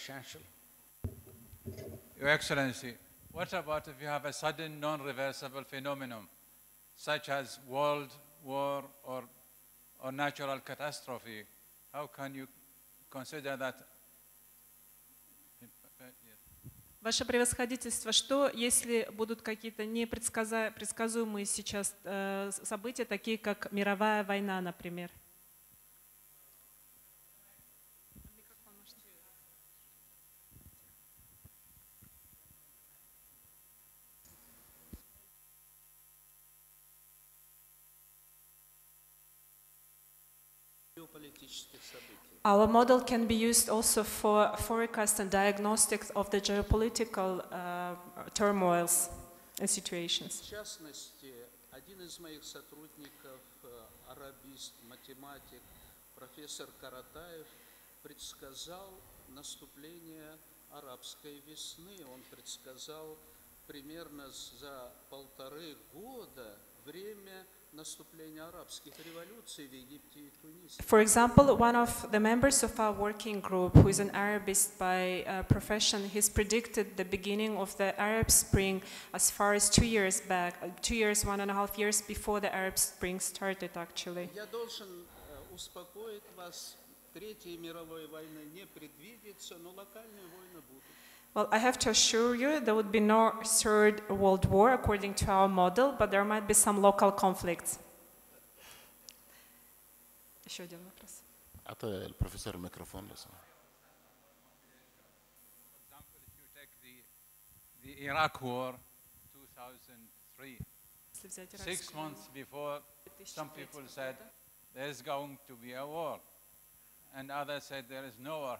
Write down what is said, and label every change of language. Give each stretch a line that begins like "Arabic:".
English: Shanshel? Your Excellency, what about if you have a sudden non-reversible phenomenon, such as world war or natural catastrophe? How can you consider that?
Russian: Ваше превосходительство, что если будут какие-то непредсказуемые сейчас события, такие как мировая война, например?
English: Our model can be used also for forecast and diagnostics of the geopolitical turmoils and situations.
Russian: В частности, один из моих сотрудников, арабист, математик, профессор Каратаев, предсказал наступление арабской весны. Он предсказал примерно за 1,5 года время наступления арабских революций в Египте и Тунисе.
English: For example, one of the members of our working group, who is an Arabist by profession, he's predicted the beginning of the Arab Spring as far as 2 years back, 2 years, 1.5 years before the Arab Spring started, actually.
Russian: Я должен успокоить вас, Третьей мировой войны не предвидится, но локальные войны будут.
English: Well, I have to assure you there would be no third world war according to our model, but there might be some local conflicts.
Russian: Еще один вопрос.
Arabic: أعطي البروفيسور الميكروفون لو سمحت.
English: For example, if you take the Iraq War 2003, 6 months before, some people said there's going to be a war, and others said there is no war.